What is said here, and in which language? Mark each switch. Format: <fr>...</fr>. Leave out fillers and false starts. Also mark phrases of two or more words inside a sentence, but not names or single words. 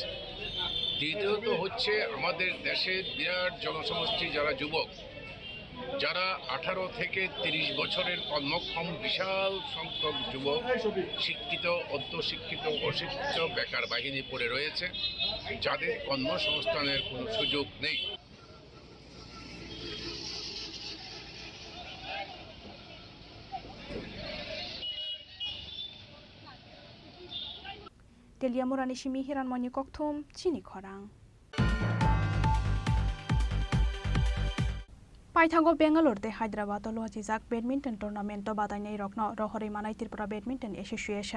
<bn>দ্বিতীয়ত হচ্ছে আমাদের দেশের বিরাট জনসমষ্টি যারা যুবক, যারা 18 থেকে 30 বছরের কর্মক্ষম বিশাল সংখ্যক যুবক শিক্ষিত, অর্ধশিক্ষিত, অশিক্ষিত বেকার বাহিনী পড়ে রয়েছে, যাদের কর্মসংস্থানের কোনো সুযোগ নেই।</bn> <trp>Teliamurani Shimi Hiran Moni Koktum, Chini Khorang. Paithago Bangalore de Hyderabad Lojizak</trp> <en>Badminton Tournament</en> <trp>Badainai Rokno Rohori Manai Tripura Badminton Association.</trp>